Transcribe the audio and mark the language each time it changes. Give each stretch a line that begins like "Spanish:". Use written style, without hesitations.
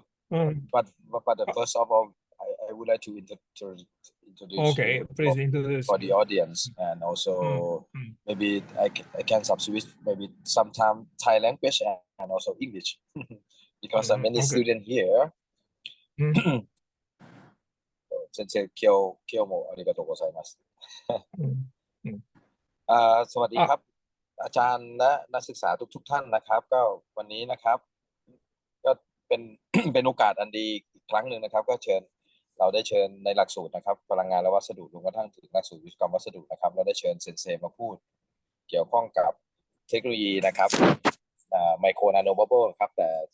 English: But first of all, I would like to introduce Okay, you please introduce for me. the audience, and also maybe I can substitute maybe sometime Thai language and also English because many students here.
Japanese: 先生、今日もありがとうございます。
Thai: สวัสดีครับ อาจารย์และนักศึกษาทุกท่านนะครับ ก็วันนี้นะครับ ก็เป็น เป็นโอกาสอันดีอีกครั้งหนึ่งนะครับ ก็เราได้เชิญในหลักสูตรนะครับพลังงานและวัสดุรวมกระทั่งถึงหลักสูตรวิศวกรรมวัสดุนะครับเราได้เชิญเซนเซมาพูดเกี่ยวข้องกับเทคโนโลยีนะครับไมโครนาโนบับเบิ้ลครับแต่